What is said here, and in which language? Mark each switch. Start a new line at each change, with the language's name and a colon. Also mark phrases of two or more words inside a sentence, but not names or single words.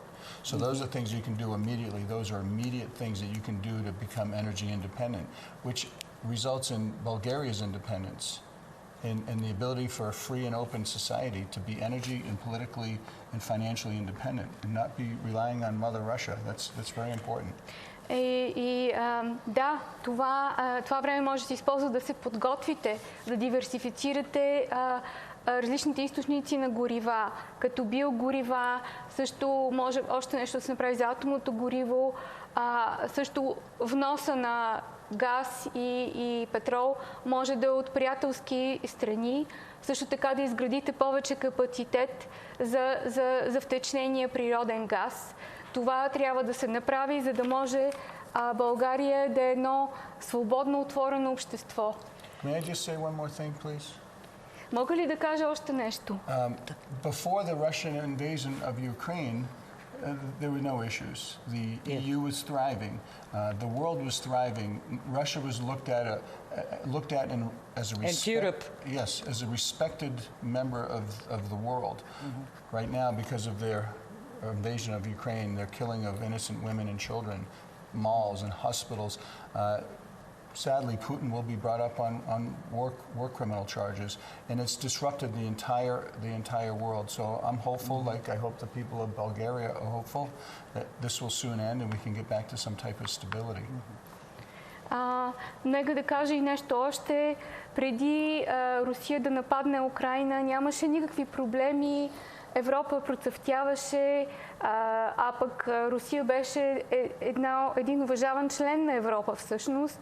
English: So those are things you can do immediately. Those are immediate things that you can do to become energy independent, which results in Bulgaria's independence. And the ability for a free and open society to be energy and politically and financially independent and not be relying on Mother Russia. That's very important.
Bulgarian: Да, това време може да се използва да се подготвите, да диверсифицирате различните източници на горива, като биогорива, също може още нещо да се направи за атомното гориво, също вноса на газ и петрол може да е от приятелски страни, също така да изградите повече капацитет за втечнения природен газ. Това трябва да се направи, за да може България да е едно свободно отворено общество.
English: May I just say one more thing, please?
Bulgarian: Мога ли да кажа още нещо?
English: Before the Russian invasion of Ukraine, there were no issues. The EU was thriving. The world was thriving. Russia was looked at as a respected member of the world. Right now, because of their invasion of Ukraine, their killing of innocent women and children, malls and hospitals. Sadly, Putin will be brought up on war criminal charges, and it's disrupted the entire world. So I'm hopeful, like I hope the people of Bulgaria are hopeful, that this will soon end and we can get back to some type of stability.
Bulgarian: Нека да кажа и нещо още. Преди Русия да нападне Украйна, нямаше никакви проблеми. Европа процъфтяваше, а пък Русия беше един уважаван член на Европа всъщност.